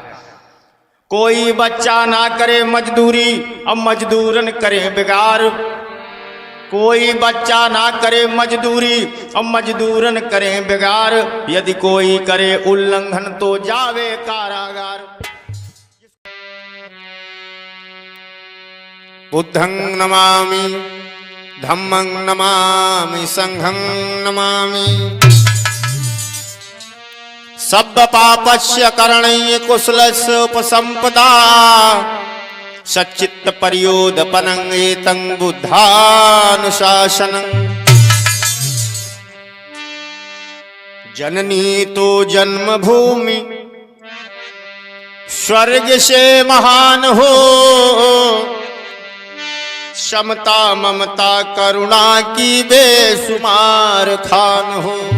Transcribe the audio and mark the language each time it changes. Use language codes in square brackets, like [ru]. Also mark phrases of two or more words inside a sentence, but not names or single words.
[hi] कोई बच्चा ना करे मजदूरी और मजदूरन करे बेगार। कोई बच्चा ना करे मजदूरी और मजदूरन करें बेगार। यदि कोई करे उल्लंघन तो जावे कारागार। [pi] बुद्धं नमामि, धम्मं नमामि, संघं नमामि। सब्ब पापस्य करणीय कुशलस्य उपसंपदा सच्चित्त पर्योदपनं एतं बुद्धानुशासनं। [hi] जननी तो जन्मभूमि स्वर्ग से महान हो, समता ममता करुणा की बेशुमार खान हो।